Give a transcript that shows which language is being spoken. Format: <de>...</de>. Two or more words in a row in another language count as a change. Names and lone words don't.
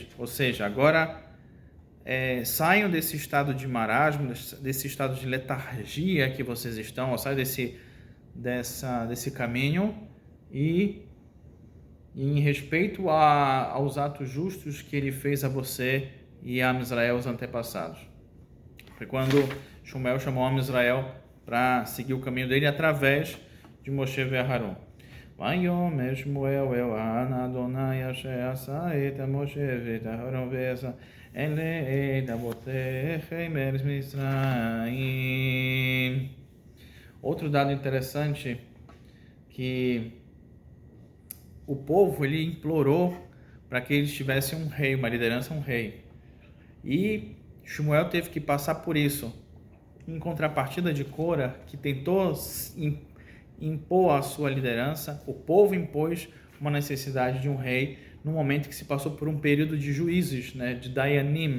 <pt>Ou seja, agora saiam desse estado de marasmo, desse estado de letargia que vocês estão, saiam desse caminho e em respeito aos atos justos que ele fez a você e a Israel, os antepassados. Foi quando Shmuel chamou a Israel para seguir o caminho dele através de Moshe e Aharon.</pt> <he>ויאמר שמואל אל אדוני אשר עשה את משה ואת אהרן ועשה אלה אבותיכם ארץ מצרים.</he> <pt>Outro dado interessante, que o povo ele implorou para que eles tivessem um rei, uma liderança, um rei. E Shmuel teve que passar por isso. Em contrapartida de Korah, que tentou impor a sua liderança, o povo impôs uma necessidade de um rei no momento que se passou por um período de juízes, de Dayanim.</pt>